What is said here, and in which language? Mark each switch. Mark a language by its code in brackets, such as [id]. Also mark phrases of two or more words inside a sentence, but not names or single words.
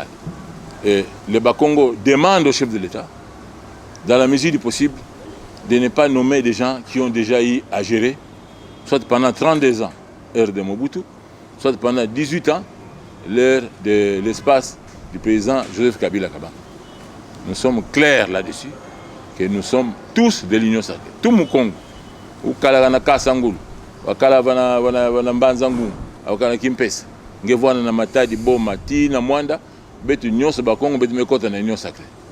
[fr] Et le Bakongo demande au chef de l'État, dans la mesure du possible, de ne pas nommer des gens qui ont déjà eu à gérer, soit pendant 32 ans, l'ère de Mobutu, soit pendant 18 ans, l'ère de l'espace du président Joseph Kabila Kabange. Nous sommes clairs là-dessus, que nous sommes tous de l'Union sacrée. [kg] Tout Mukongo, ou Kalagana Kasangul, ou Kalavana Mbanzangu, ou Kalagana Kimpesa, Ngevwana na Matadi Boma, Tina Mwanda, betu nyonso Bakongo, betu mekota na Union sacrée.